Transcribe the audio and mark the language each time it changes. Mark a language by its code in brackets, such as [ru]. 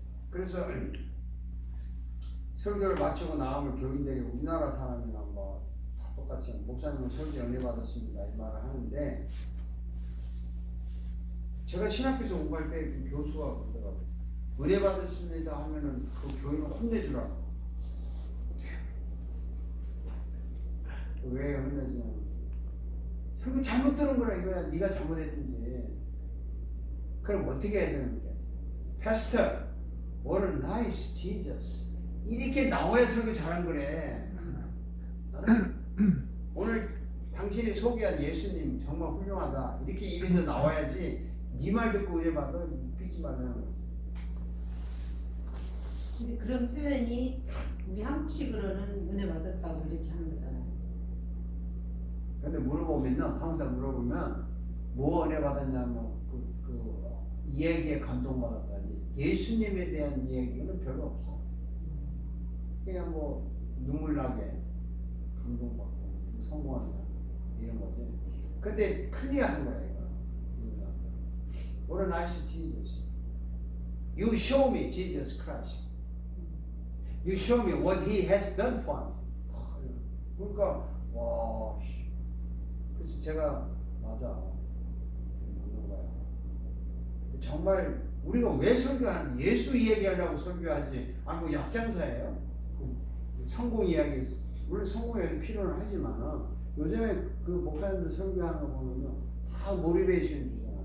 [ko] 그래서 설교를 마치고 나오면 교인들이 우리나라 사람이나 뭐 다 똑같이 목사님은 설교 연례 받았습니다 이 말을 하는데, 제가 신학교에서 공부할 때 그 교수가 그러더라고요. 은혜 받았습니다 하면은 그 교인을 혼내주라고. 왜 혼내주냐면 설교 잘못 들은 거라 이거야. 네가 잘못했든지. 그럼 어떻게 해야 되는 거야? [en] Pastor, what a nice Jesus. [ko] 이렇게 나와야 설교 잘한 거래. 오늘 당신이 소개한 예수님 정말 훌륭하다. 이렇게 입에서 나와야지. 네 말 듣고 은혜 받아 웃기지 말라는 거지. 근데 그런 표현이 우리 한국식으로는 은혜 받았다고 이렇게 하는 거잖아요. 근데 물어보면은 항상 물어보면 뭐 은혜 받았냐면 그 이야기에 감동받았다니 예수님에 대한 이야기는 별로 없어. 그냥 뭐 눈물 나게 감동받고 성공한다 이런 거지. 근데 클리어한 거야 이거. [en] What a nice Jesus. You show me Jesus Christ. You show me what He has done for me. [ko] 그러니까 와. 그래서 제가 맞아 맞는 거야. 정말 우리가 왜 설교하는 예수 이야기하려고 설교하지? 아 뭐 약장사예요? 성공 이야기 물론 성공 이야기 필요는 하지만 요즘에 그 목사님들 설교하는 거 보면요 다 모티베이션 주잖아.